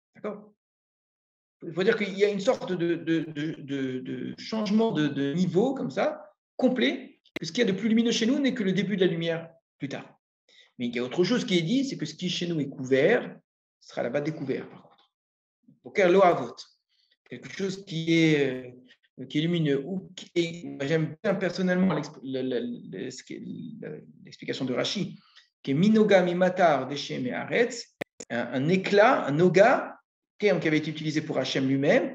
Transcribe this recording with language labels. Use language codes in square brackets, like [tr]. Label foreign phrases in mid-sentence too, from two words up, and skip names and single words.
[fr] D'accord? Il faut dire qu'il y a une sorte de changement de niveau, comme ça, complet, que ce qu'il y a de plus lumineux chez nous n'est que le début de la lumière plus tard. Mais il y a autre chose qui est dit, c'est que ce qui chez nous est couvert sera là-bas découvert, par contre. [he] בקר לא עבות, [fr] quelque chose qui est lumineux. J'aime bien personnellement l'explication de Rashi, qui est [he] מנגה ממטר דשא מארץ, [fr] un éclat, un noga, terme qui avait été utilisé pour Hachem lui-même.